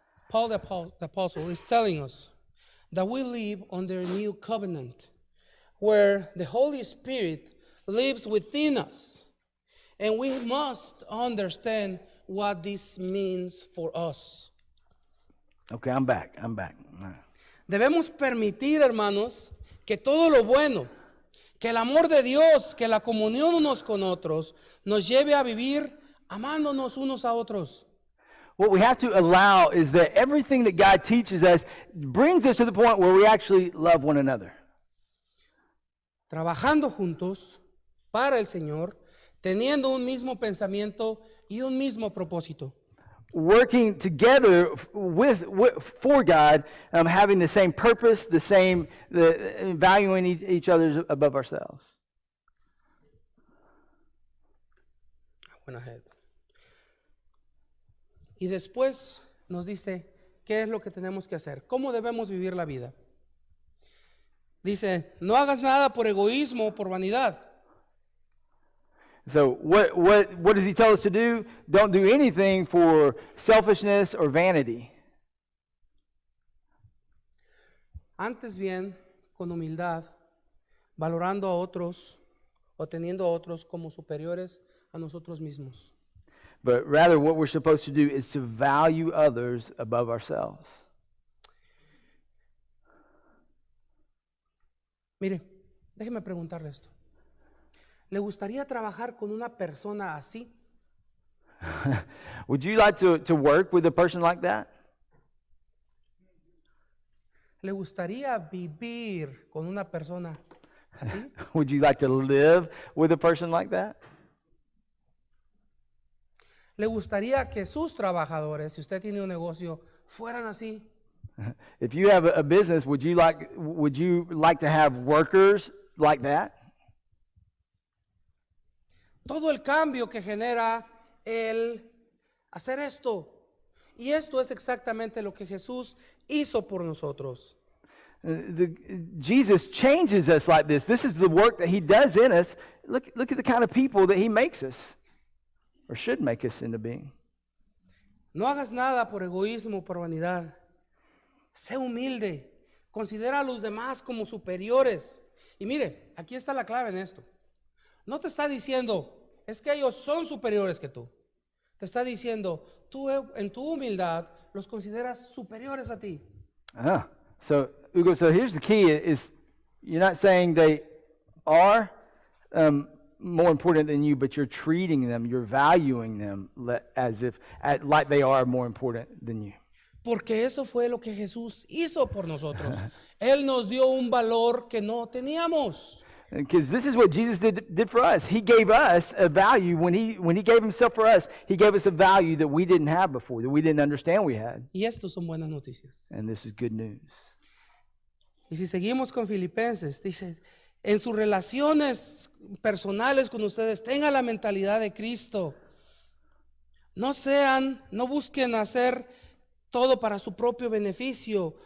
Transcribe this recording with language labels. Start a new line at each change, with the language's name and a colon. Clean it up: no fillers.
English: Paul the apostle is telling us that we live under a new covenant where the Holy Spirit lives within us. And we must understand what this means for us. Okay, I'm back. All right.
Spanish: Debemos permitir, hermanos, que todo lo bueno, que el amor de Dios, que la comunión unos con otros, nos lleve a vivir amándonos unos a otros.
English: What we have to allow is that everything that God teaches us brings us to the point where we actually love one another.
Spanish: Trabajando juntos para el Señor, teniendo un mismo pensamiento y un mismo propósito.
English: Working together for God, having the same purpose, valuing each other above ourselves. Went ahead.
Spanish: Y después nos dice qué es lo que tenemos que hacer, cómo debemos vivir la vida. Dice, no hagas nada por egoísmo o por vanidad.
English: So what does he tell us to do? Don't do anything for selfishness or vanity.
Spanish: Antes bien, con humildad, valorando a otros o teniendo a otros como superiores a nosotros mismos.
English: But rather what we're supposed to do is to value others above ourselves.
Spanish: Mire, déjeme preguntarle esto. ¿Le gustaría trabajar con una persona así?
English: Would you like to work with a person like that?
Spanish: ¿Le gustaría vivir con una persona así?
English: Would you like to live with a person like that?
Spanish: ¿Le gustaría que sus trabajadores, si usted tiene un negocio, fueran así?
English: If you have a business, would you like to have workers like that?
Spanish: Todo el cambio que genera el hacer esto. Y esto es exactamente lo que Jesús hizo por nosotros.
English: Jesus changes us like this. This is the work that he does in us. Look at the kind of people that he makes us, or should make us into being.
Spanish: No hagas nada por egoísmo o por vanidad. Sé humilde. Considera a los demás como superiores. Y mire, aquí está la clave en esto. No te está diciendo, es que ellos son superiores que tú. Te está diciendo, tú en tu humildad los consideras superiores a ti.
English: So, Hugo, here's the key is you're not saying they are more important than you, but you're treating them, you're valuing them like they are more important than you.
Spanish: Porque eso fue lo que Jesús hizo por nosotros. Él nos dio un valor que no teníamos.
English: Because this is what Jesus did for us. He gave us a value when he gave himself for us. He gave us a value that we didn't have before, that we didn't understand we had.
Spanish: Y esto son buenas noticias.
English: And this is good news.
Spanish: Y si seguimos con Filipenses, dice, en sus relaciones personales con ustedes, tengan la mentalidad de Cristo. No busquen hacer todo para su propio beneficio.